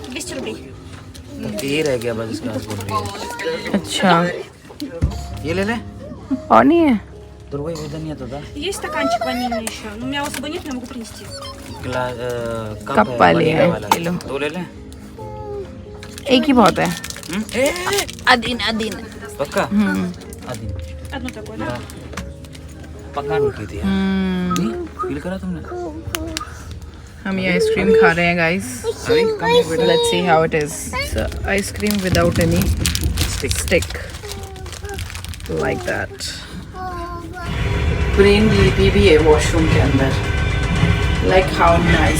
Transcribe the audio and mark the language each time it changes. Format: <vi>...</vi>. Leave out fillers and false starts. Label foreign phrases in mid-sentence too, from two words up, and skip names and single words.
<hi>200 रुपये। तो ये रह गया बस, इसके बाद बोल रही है। अच्छा, ये ले ले। और नहीं है? तो वही इधर नहीं आता था।</hi> <ru>Есть стаканчик ванильный еще, но у меня особо нет, я могу принести.</ru> <hi>कप वाले हैं, ये लो। दो ले ले। एक ही बहुत है।</hi> <ru>Один, один.</ru> <hi>पक्का? आदि</hi> <ru>Одно такое, да?</ru> <hi>पक्का नहीं की थी यार। नहीं फील करा तुमने? हम ये आइसक्रीम खा रहे हैं गाइस। अभी कम है बेटा।</hi> <en>let's see how it is. ice cream without any stick, like that.</en> <hi>ब्रेन लीपी भी है वॉशरूम के अंदर,</hi> <en>like how nice.</en>